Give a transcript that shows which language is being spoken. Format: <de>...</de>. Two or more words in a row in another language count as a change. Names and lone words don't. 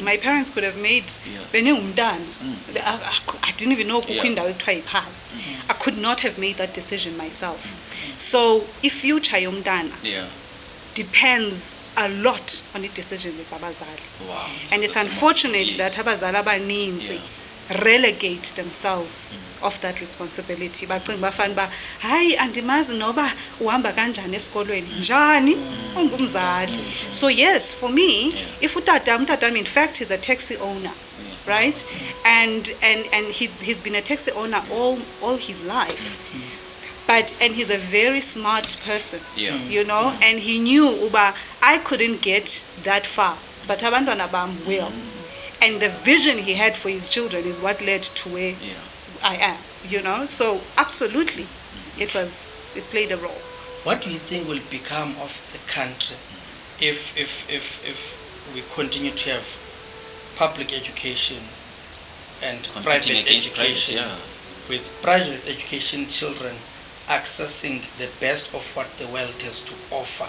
<en>My parents could have made I didn't even know I could not have made that decision myself. So if future yomntana depends a lot on the decisions of abazali. Wow. And it's unfortunate that</en> <xh>abazali abaninzi</xh> <en>relegate themselves of that responsibility.</en> <xh>Bacinga bafana ba hayi andimazi noba uhamba kanjani esikolweni njani ungumzali.</xh> <en>So yes, for me, if umtata in fact he's a taxi owner, right? And he's been a taxi owner all his life. And he's a very smart person, you know, and he knew uba I couldn't get that far, but</en> <xh>abantwana bam</xh> <en>will. And the vision he had for his children is what led to where I am, you know. So absolutely, it played a role. What do you think will become of the country if we continue to have public education and private education, with private education children accessing the best of what the world has to offer?</en>